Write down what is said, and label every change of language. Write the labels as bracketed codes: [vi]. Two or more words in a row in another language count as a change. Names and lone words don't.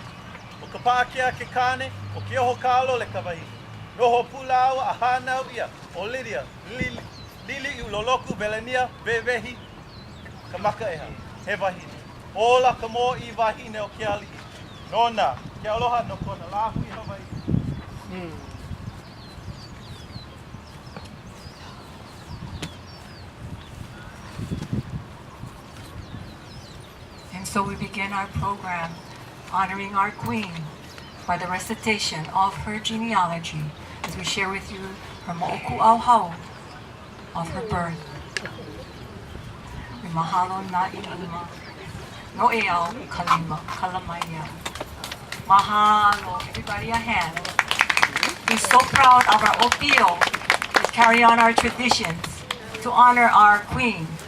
[haw] O ka pākea ke kāne o ke oho kālole ka wahine. Noho pulawa a hānau ia o Lydia, Liliʻu, Loloku, Walania, Wewehi, Kamakaʻeha he wahine. Ola ka mō I wahine o ke ali'i. Nona, ke aloha no kona lāhui Hawaii. [en] And so we begin our program honoring our Queen by the recitation of her genealogy as we share with you her moʻokuʻau hau of her birth. We mahalo na I Lima, Noʻeau, Kalima, Kalamaiya. [haw] Mahalo, [en] everybody a hand. We're so proud of our Opio to carry on our traditions to honor our queen.